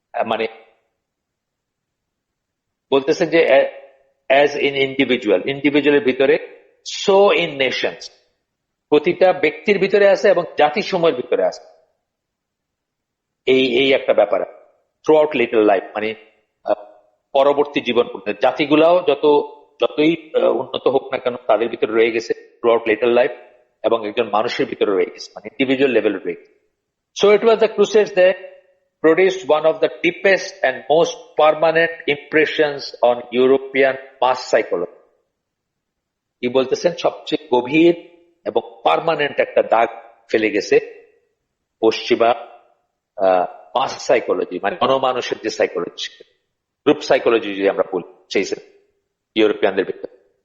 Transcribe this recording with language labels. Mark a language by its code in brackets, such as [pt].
[bn] মানে বলতেছেন যে [en] as in [bn] ইন্ডিভিজুয়ালের ভিতরে, [en] so in nations, [bn] প্রতিটা ব্যক্তির ভিতরে আছে এবং জাতিসমূহের ভিতরে আছে। এই এই একটা ব্যাপার [en] throughout little life, [bn] মানে পরবর্তী জীবন পর্যন্ত জাতিগুলাও যতই উন্নত হোক না কেন, তাদের ভিতরে রয়ে গেছে থ্রু আউট লিটল লাইফ, এবং একজন মানুষের ভিতরে রয়ে গেছে, মানে ইন্ডিভিজুয়াল লেভেলে রয়ে গেছে। [en] So it was the Crusades that produced one of the deepest and most permanent impressions on European mass psychology. [bn] কি বলতেছেন, সবচেয়ে গভীর এবং পার্মানেন্ট একটা দাগ ফেলে গেছে পশ্চিমা মাস সাইকোলজি, মানে গণমানুষের যে সাইকোলজি, গ্রুপ সাইকোলজি যদি আমরা বলি, সেই ইউরোপিয়ানদের ভিতরে।